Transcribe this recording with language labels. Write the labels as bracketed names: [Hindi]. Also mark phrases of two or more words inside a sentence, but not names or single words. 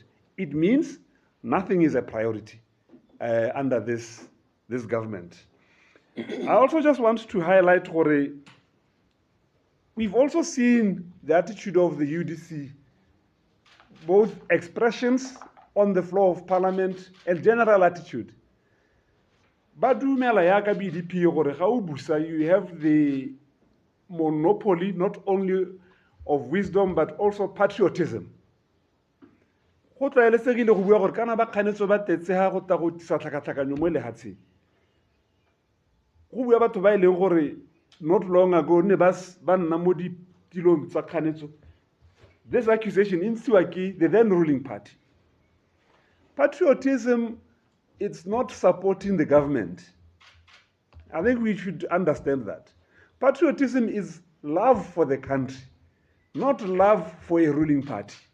[English] It means nothing is a priority under this government. I also just want to highlight, we've also seen the attitude of the UDC, both expressions on the floor of parliament and general attitude. [Tswana] Badumela yaka BDP gore ga o busa, [English] you have the monopoly not only of wisdom but also patriotism. [Tswana] Go tlwaelesegile go bua gore kana ba kganetso ba tetse ha go ta go tsa tlhakatlhakanyo mo lehatsheng. Go bua batho ba ileng gore [English] not long ago [Tswana] ne ba nna mo ditilong tsa kganetso. [English] This accusation in Siwaki, the then ruling party. Patriotism, it's not supporting the government. I think we should understand that. Patriotism is love for the country, not love for a ruling party.